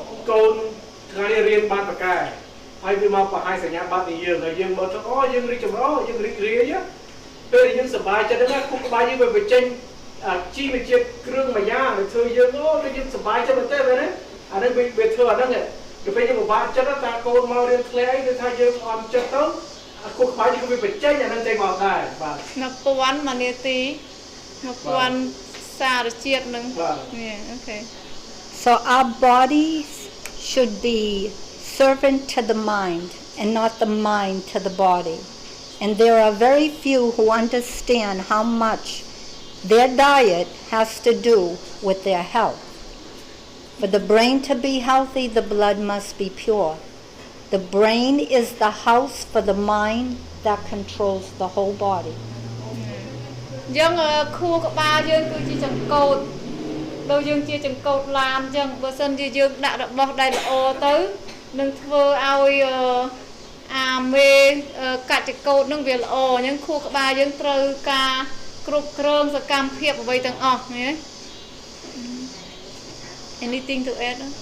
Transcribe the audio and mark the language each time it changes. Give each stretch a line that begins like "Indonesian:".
Khmer: កូនថ្ងៃនេះរៀនបានប្រកែហើយវាមកបង្ហាញសញ្ញាបត្រនៃយើងហើយយើងមើលទៅអូយើងរីកចម្រើនយើងរីករាយពេលយើងសប្បាយចិត្តហ្នឹងខួរក្បាលយើងវាបញ្ចេញជីវជាតិគ្រឿងមួយយ៉ាងដែលធ្វើយើងអូយើងសប្បាយចិត្តមែនទេមែនទេអានេះវាធ្វើអាហ្នឹងទៅពេលយើងពិបាកចិត្តថាកូនមករៀនខ្លីគឺថាយើងអន់ចិត្តទៅខួរក្បាលយើងវាបញ្ចេញអាហ្នឹងចេញមកដែរបាទ1000មួយនាទី1000សារជាតិហ្នឹងអូខេ
English: So our bodies should be servant to the mind and not the mind to the body. And there are very few who understand how much their diet has to do with their health. For the brain to be healthy, the blood must be pure. The brain is the house for the mind that controls the whole body.
Khmer: ចឹងខួរក្បាលយើងគឺជាចង្កូតដូចយើងជាចង្កូតឡានចឹងបើសិនជាយើងដាក់របស់ដែលល្អទៅនឹងធ្វើឲ្យអាមេកច្ចកោតនឹងវាល្អអញ្ចឹងខួរក្បាលយើងត្រូវការគ្រប់គ្រងសកម្មភាពអ្វីទាំងអស់ណា
English: Anything to add